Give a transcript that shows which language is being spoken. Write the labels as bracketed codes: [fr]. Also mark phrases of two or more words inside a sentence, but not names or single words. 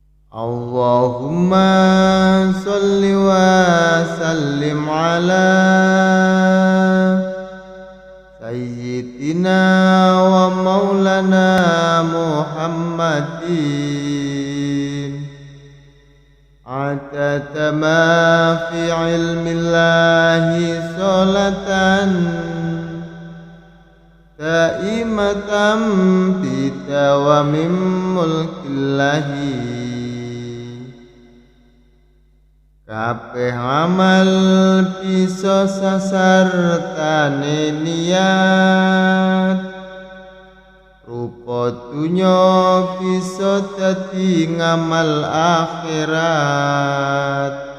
[ar] اللهم صل وسلم على سيدنا ومولانا محمد عدد ما في علم الله صلاة دائمة بدوام ملك الله. [jv] Kabeh amal bisa sasartane niat, rupa dunya bisa dadi ngamal akhirat.